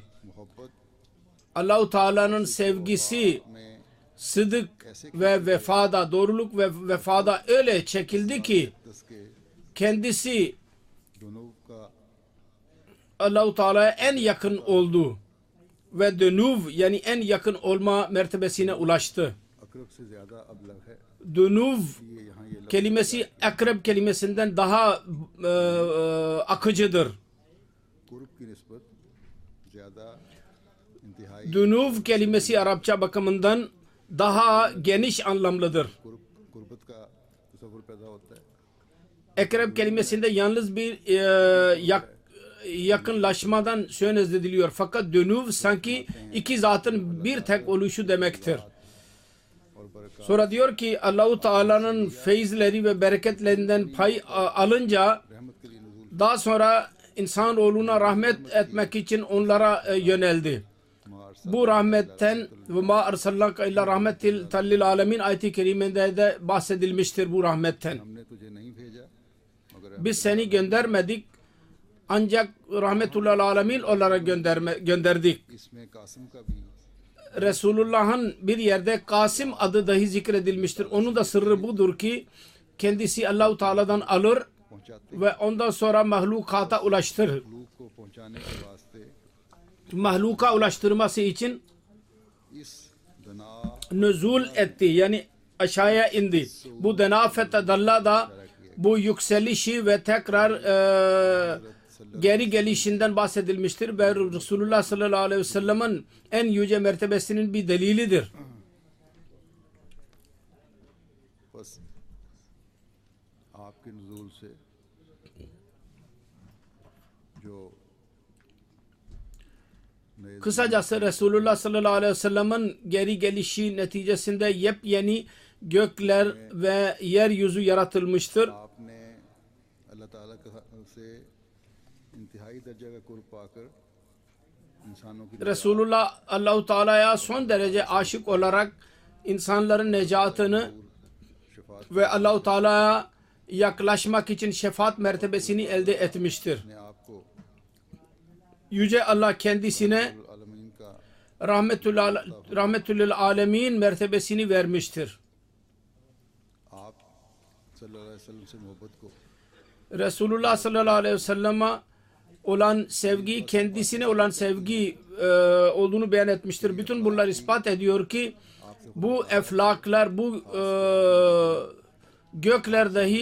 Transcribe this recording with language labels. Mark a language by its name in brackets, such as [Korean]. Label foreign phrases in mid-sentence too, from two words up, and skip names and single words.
[Turkish] Allah-u Teala'nın sevgisi sıdık ve vefada, doğruluk ve vefada öyle çekildi ki kendisi Allah-u Teala'ya en yakın oldu ve dönüv yani en yakın olma mertebesine ulaştı. [Urdu] اقرب سے زیادہ ابلغ ہے. [Turkish] Dunuv [Urdu] یہ یہاں یہ لفظ [Turkish] kelimesi akrab kelimesinden daha akıcıdır. [Urdu] قرب کی نسبت زیادہ انتہائی [Turkish] Dunuv kelimesi Arapça bakımından daha geniş anlamlıdır. [Urdu] قربت کا تصور پیدا ہوتا ہے. [Turkish] Ekreb kelimesinde yalnız bir yakınlaşmadan söz ediliyor. Fakat dönüv sanki iki zatın bir tek oluşu demektir. [Urdu] اور برکت [Turkish] Sonra diyor ki Allah-u Teala'nın feyizleri ve bereketlerinden pay alınca [Urdu] رحمت کے لیے نزول [Turkish] daha sonra insanoğluna rahmet etmek için onlara yöneldi. मार Bu rahmetten ve [Arabic] ما أرسلناك إلا رحمة للعالمين [Turkish] ayet-i kerimede de bahsedilmiştir bu rahmetten. [Urdu] ہم نے تجھے نہیں بھیجا مگر [Turkish] Biz seni göndermedik ancak [Arabic] رحمة الله العالمين [Turkish] olarak gönderdik. [Urdu] اس میں قاسم کا بھی [Turkish] Resulullah'ın bir yerde Kasım adı dahi zikredilmiştir. Onun da sırrı budur ki kendisi Allah-u Teala'dan alır [Urdu] पहुँचाते [Turkish] ve ondan sonra mahlukata ulaştırır. [Urdu] لوگ کو پہنچانے کے واسطے [Turkish] Mahluka ulaştırması için इस दना nüzul etti. Yani aşağıya indi. Bu [Arabic] دنا فتدلى [Turkish] da bu yükselişi ve tekrar geri gelişinden bahsedilmiştir ve Resulullah [Arabic] صلى الله عليه وسلم'in [Turkish] en yüce mertebesinin bir delilidir. [Urdu] بس آپ کے نزول سے جو نئے [Turkish] Kısacası Resulullah [Arabic] صلى الله عليه وسلم'in [Turkish] geri gelişi neticesinde yepyeni gökler ve yeryüzü yaratılmıştır. [Urdu] آپ نے اللہ تعالیٰ سے انتہائی درجہ کا قرب پاکر انسانوں کی [Turkish] Resulullah Allah-u Teala'ya son derece aşık olarak insanların necatını [Urdu] शफात [Turkish] ve Allah-u Teala'ya yaklaşmak için şefaat mertebesini elde etmiştir. [Urdu] نے آپ کو [Turkish] Yüce Allah kendisine [Urdu] عالمین کا [Turkish] rahmetül alemin mertebesini vermiştir. [Urdu] आप [Arabic] صلی اللہ علیہ وسلم [Urdu] سے محبت کو [Turkish] Resulullah [Arabic] صلى الله عليه وسلم'e [Turkish] olan sevgi, kendisine olan sevgi olduğunu beyan etmiştir. Bütün bunlar ispat ediyor ki bu eflaklar, bu gökler dahi